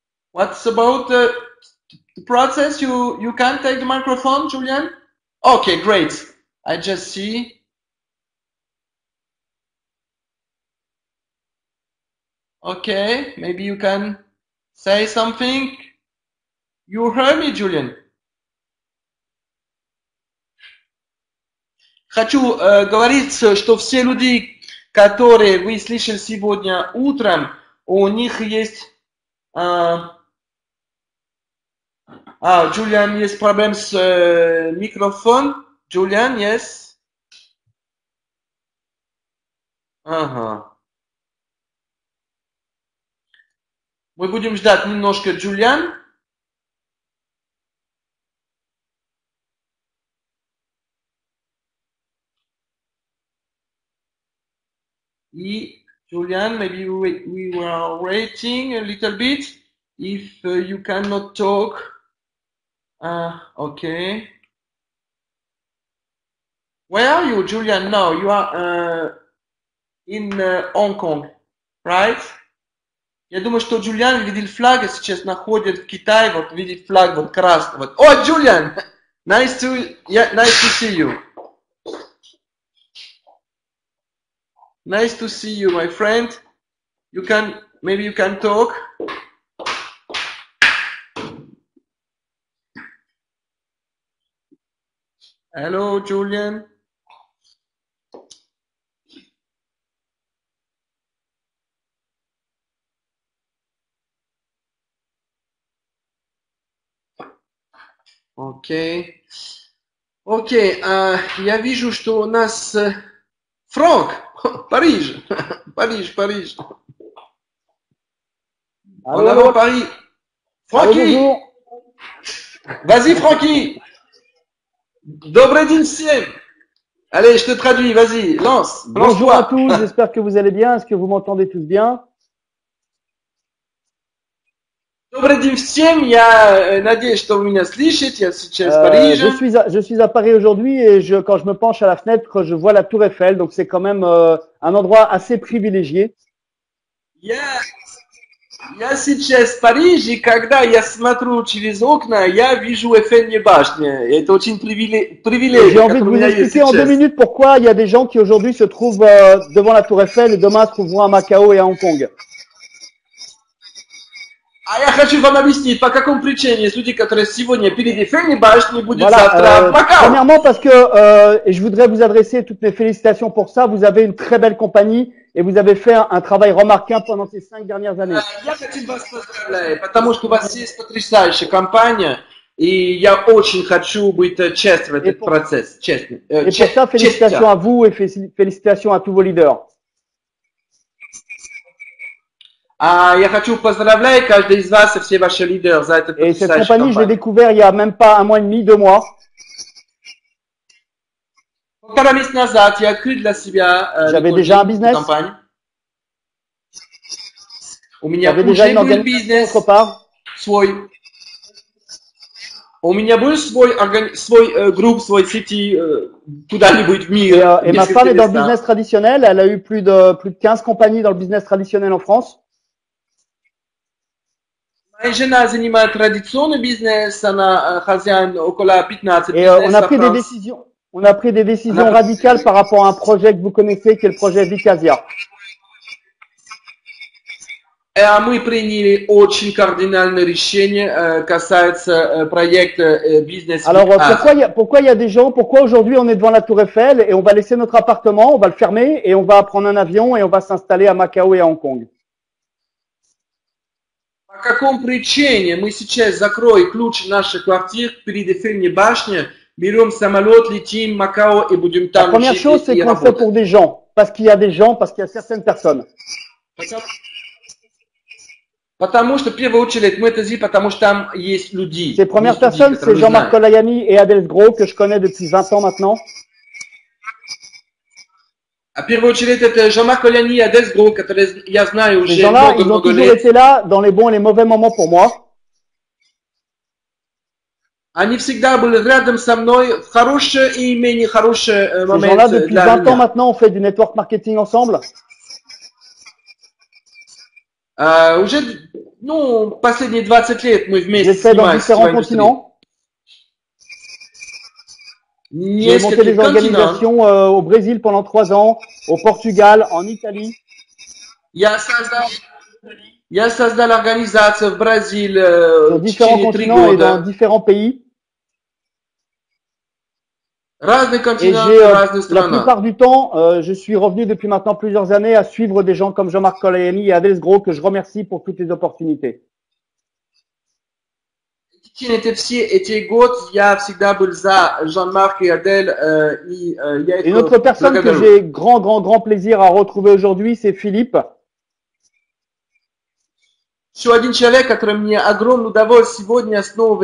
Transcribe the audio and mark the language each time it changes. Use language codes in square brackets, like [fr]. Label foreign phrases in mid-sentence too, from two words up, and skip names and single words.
[en] What's about the process? You can take the microphone, Julian? Okay, great. I just see. Okay, maybe you can say something. You heard me, Julian? [ru] Хочу говорить, что все люди, которые вы слышали сегодня утром, у них есть... Julian, есть проблем с микрофоном. [en] Julian, yes? Ага. [ru] Мы будем ждать немножко Julian. [en] Julian, maybe we were waiting a little bit. If you cannot talk, okay. Where are you, Julian? Now you are in Hong Kong, right? [ru] Я думаю, что Джулиан видел флаг, сейчас находит в Китае, вот видит флаг, вот красный. Вот. О, Джулиан! [en] Nice to see you. Nice to see you, my friend. Maybe you can talk. Hello, Julian. [ru] Окей. Окей, я вижу, что у нас Франк, Париж. Париж. [fr] En avant Paris. Francky. Vas-y, Francky. [ru] Добрый день всем. [fr] Allez, je te traduis, vas-y, lance. Bonjour à tous, j'espère que vous allez bien. Est-ce que vous m'entendez tous bien? [ru] Добрый день всем, я надеюсь, что вы меня слышите, я сейчас в Париже. [fr] Je suis à Paris aujourd'hui et quand je me penche à la fenêtre, je vois la Tour Eiffel, donc c'est quand même un endroit assez privilégié. [ru] Я сейчас в Париже, когда я смотрю через окна, я вижу Эйфелеву башню. Это очень привилегия. [fr] J'ai envie de vous expliquer en 2 minutes pourquoi il y a des gens qui aujourd'hui se trouvent devant la Tour Eiffel et demain se trouveront à Macao et à Hong Kong. [ru] Я хочу вам объяснить, по какому причине есть люди, которые сегодня перед Эйфелевой башней будут завтра в Макао. [fr] Premièrement parce que, et je voudrais vous adresser toutes mes félicitations pour ça, vous avez une très belle compagnie et vous avez fait un travail remarquable pendant ces 5 dernières années. [ru] Я хочу вас поздравлять, потому что у вас есть потрясающая компания, и я очень хочу быть частью в этот процесс. [fr] Et pour ça, félicitations à vous et félicitations à tous vos leaders. [ru] Я хочу поздравлять каждый из вас и все ваши лидеры за этот [fr] Et cette compagnie, je l'ai découvert il y a même pas 1 mois et demi, 2 mois. [ru] Полтора месяца назад я открыл для себя компанию. У меня уже был бизнес свой. У меня был свой групп, свой сети куда-нибудь в мире. [fr] Et ma femme est dans le business traditionnel. Elle a eu plus de 15 compagnies dans le business traditionnel en France. [ru] Моя жена занимает традиционный бизнес, она хозяин около 15 [fr] Et on a pris des décisions radicales par rapport à un projet que vous connaissez, qui est le projet Vicasia. [ru] Мы приняли очень кардинальное решение, касается проекта бизнес. [fr] Alors pourquoi il y a des gens, pourquoi aujourd'hui on est devant la Tour Eiffel et on va laisser notre appartement, on va le fermer et on va prendre un avion et on va s'installer à Macao et à Hong Kong? [ru] По какому причине мы сейчас закроем ключ нашей квартиры перед Эйфелевой башней, берем самолет, летим в Макао и будем там жить. [fr] La première chose, c'est qu'on fait pour des gens, parce qu'il y a des gens, parce qu'il y a certaines personnes. [ru] Потому что, в первую очередь, мы это сделали, потому что там есть люди. [fr] Ces premières personnes, c'est Jean-Marc Kolayani et Adel Gros, que je connais depuis 20 ans maintenant. [ru] В первую очередь, это Jean-Marc Kolayani et Adel Gros, которые я знаю уже много-много лет. [fr] Ils ont toujours été là dans les bons et les mauvais moments pour moi. [ru] Они всегда были рядом со мной в хорошие и менее хорошие моменты. [fr] Ces gens-là, depuis 20 ans maintenant, on fait du [en] network marketing [fr] ensemble. [ru] Уже, ну, последние 20 лет мы [fr] J'ai [ru] вместе [fr] fait dans [ru] снимаем [fr] différents [ru] сетевую индустрию. [fr] continents. J'ai monté des [ru] Нескольких континентов. [fr] organisations au Brésil pendant 3 ans, au Portugal, en Italie. [ru] Я создал организацию в Бразилии [fr] Sur [ru] в [fr] différents [ru] течение 3 [fr] continents et dans [ru] года. [fr] différents pays. [ru] Разные [fr] Et [ru] континенты, [fr] j'ai, [ru] разные [fr] la [ru] страны. [fr] plupart du temps, je suis revenu depuis maintenant plusieurs années à suivre des gens comme Jean-Marc Colaiani et Adel Sgro, que je remercie pour toutes les opportunités. [ru] В течение все эти годы я всегда был за Жан-Марк и Адель, и я [fr] Et [ru] их [fr] une autre personne que [ru] благодарю. [fr] j'ai grand plaisir à retrouver aujourd'hui, c'est Philippe. [ru] Еще один человек, который мне огромное удовольствие сегодня снова